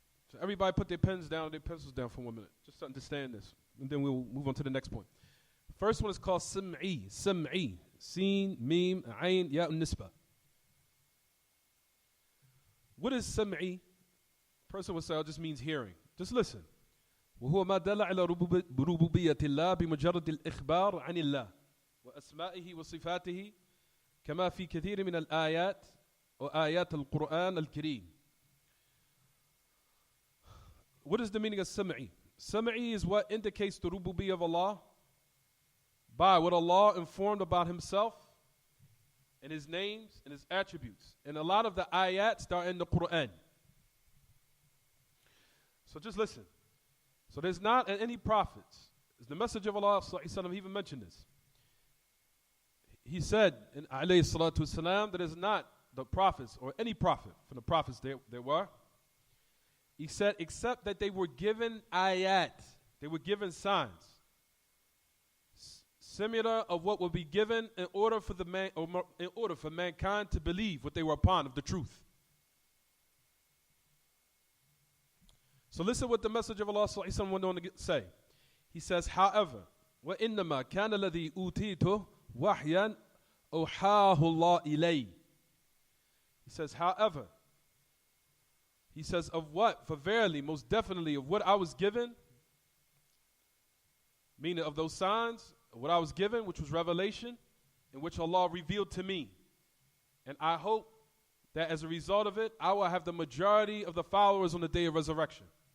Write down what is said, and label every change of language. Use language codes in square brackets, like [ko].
[en] So everybody put their pens down, their pencils down for 1 minute, just to understand this. And then we'll move on to the next point. First one is called sam'i. Sam'i. Sin, mim, ayn, ya, nisba. What is sam'i? Person would say, it just means hearing. Just listen. [ar] وهو ما دل على ربوبية الله بمجرد الإخبار عن الله وأسمائه وصفاته كما في كثير من الآيات وآيات القرآن الكريم. [en] What is the meaning of sam'i? Sam'i is what indicates the rububiyyah of Allah by what Allah informed about Himself and His names and His attributes. And a lot of the ayats that are in the Quran. So just listen. So there's not any prophets. The Messenger of Allah he even mentioned this. He said in alayhi salatu wasalam that is not the prophets or any prophet from the prophets there were. He said except that they were given ayat. They were given signs. Similar of what would be given in order for mankind to believe what they were upon of the truth. So listen what the Messenger of Allah went on to say. He says, however, [ar] وَإِنَّمَا كَانَ الَّذِي أُوتِيتُهُ وَحْيًا أَوْحَاهُ اللَّهُ إِلَيْهِ. [en] He says, however, he says, of what? For verily, most definitely, of what I was given, meaning of those signs, what I was given, which was revelation, in which Allah revealed to me. And I hope that as a result of it, I will have the majority of the followers on the day of resurrection.